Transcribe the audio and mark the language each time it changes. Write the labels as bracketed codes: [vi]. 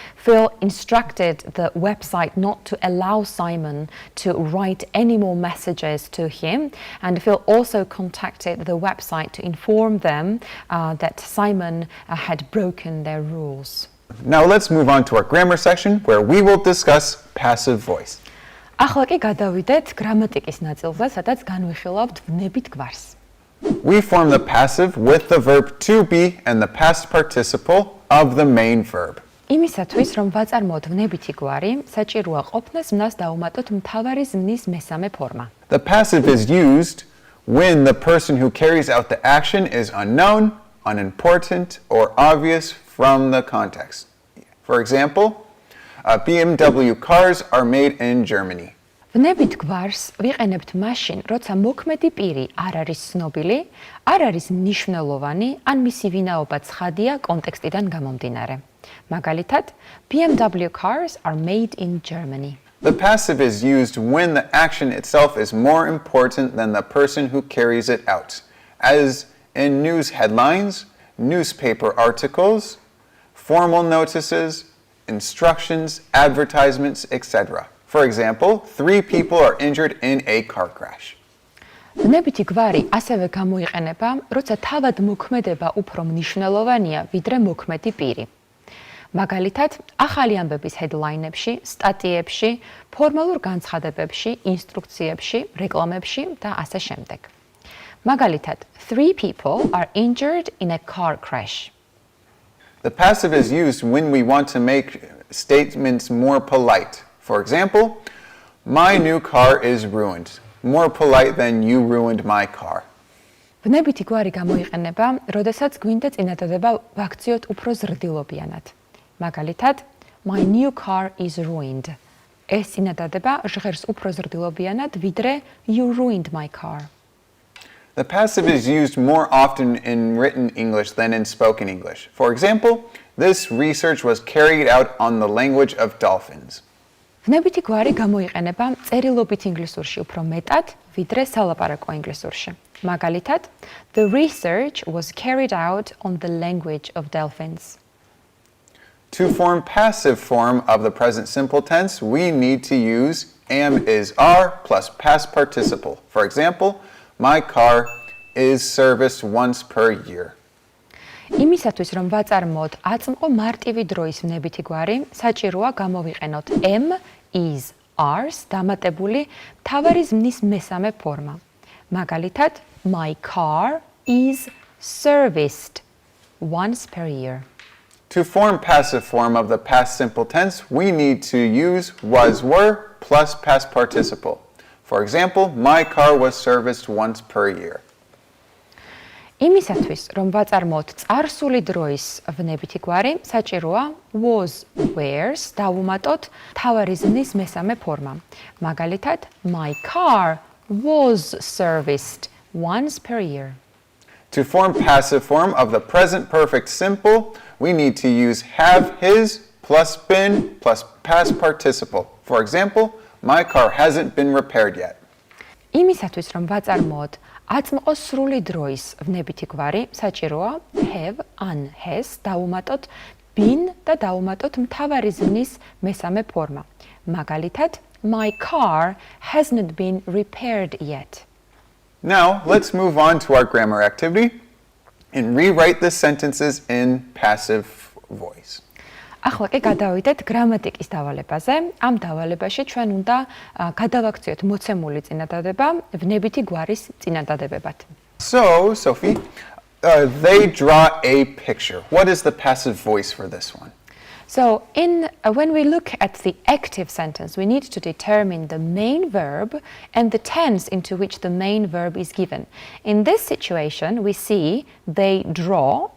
[en] Phil instructed the website not to allow Simon to write any more messages to him, and Phil also contacted the website to inform them that Simon had broken their rules. Now let's move on to our grammar section where we will discuss passive voice. [ka] ახლა კი გადავიდეთ გრამატიკის ნაწილზე, სადაც განვიხილავთ ვნებით გვარს. [en] We form the passive with the verb to be and the past participle of the main verb. [ka] იმისათვის, რომ ვაწარმოოთ ვნებითი გვარი, საჭიროა ყოფნას ვნას დაუმატოთ მთავარი ზმნის მესამე ფორმა. [en] The passive is used when the person who carries out the action is unknown, unimportant, or obvious from the context. For example, BMW cars are made in Germany. [ka] ვნებით გვარს ვიყენებთ მაშინ, როცა მოქმედი პირი არ არის ცნობილი, არ არის მნიშვნელოვანი, ან მისი ვინაობა ცხადია კონტექსტიდან გამომდინარე. მაგალითად, [en] BMW cars are made in Germany. The passive is used when the action itself is more important than the person who carries it out, as in news headlines, newspaper articles, formal notices, instructions, advertisements, etc. For example, 3 people are injured in a car crash. [ka] ვნებითი გვარი ასევე გამოიყენება, როცა თავად მოქმედება უფრო მნიშვნელოვანია, ვიდრე მოქმედი პირი. მაგალითად, ახალი ამბების headline-ებში, სტატიებში, ფორმალურ განცხადებებში, ინსტრუქციებში, რეკლამებში და ასე შემდეგ. მაგალითად, [en] 3 people are injured in a car crash. The passive is used when we want to make statements more polite. For example, my new car is ruined. More polite than you ruined my car. [ka] ვნებითი გვარი გამოიყენება, როდესაც გვინდა წინადადება ვაქციოთ უფრო ზრდილობიანად. მაგალითად, [en] my new car is ruined. [ka] ეს წინადადება ჟღერს უფრო ზრდილობიანად, ვიდრე [en] you ruined my car. The passive is used more often in written English than in spoken English. For example, this research was carried out on the language of dolphins. [ka] ვნებითი გვარი გამოიყენება წერილობით ინგლისურში უფრო მეტად, ვიდრე სალაპარაკო ინგლისურში. მაგალითად, [en] the research was carried out on the language of dolphins. To form passive form of the present simple tense, we need to use am is are plus past participle. For example, my car is serviced once per year. [ka] იმისათვის, რომ ვაწარმოოთ აწმყო მარტივი დროის ვნებითი გვარი, საჭიროა გამოვიყენოთ am, is, are-ს დამატებული მთავარი ზმნის მესამე ფორმა. მაგალითად, [en] my car is serviced once per year. To form passive form of the past simple tense, we need to use was, were plus past participle. For example, my car was serviced once per year. [ka] იმისათვის, რომ ვაწარმოოთ წარსული დროის ვნებითი გვარი, საჭიროა was, were-ს დავუმატოთ მთავარი ზმნის მესამე ფორმა. მაგალითად, [en] my car was serviced once per year. To form passive form of the present perfect simple, we need to use have his plus been plus past participle. For example, my car hasn't been repaired yet. [ka] იმისათვის, რომ ვაწარმოოთ აწმყო სრული დროის ვნებითი გვარი, საჭიროა have, an, has დავუმატოთ been და დავუმატოთ მთავარი ზმნის მესამე ფორმა. მაგალითად, [en] my car hasn't been repaired yet. Now, let's move on to our grammar activity and rewrite the sentences in passive voice. [ka] ახლა კი გადავიდეთ გრამატიკის დავალებაზე. ამ დავალებაში ჩვენ უნდა გადავაქციოთ მოცემული წინადადება ვნებითი გვარის წინადადებებად. [en] So, Sophie, they draw a picture. What is the passive voice for this one? So, when we look at the active sentence, we need to determine the main verb and the tense into which the main verb is given. In this situation, we see they draw.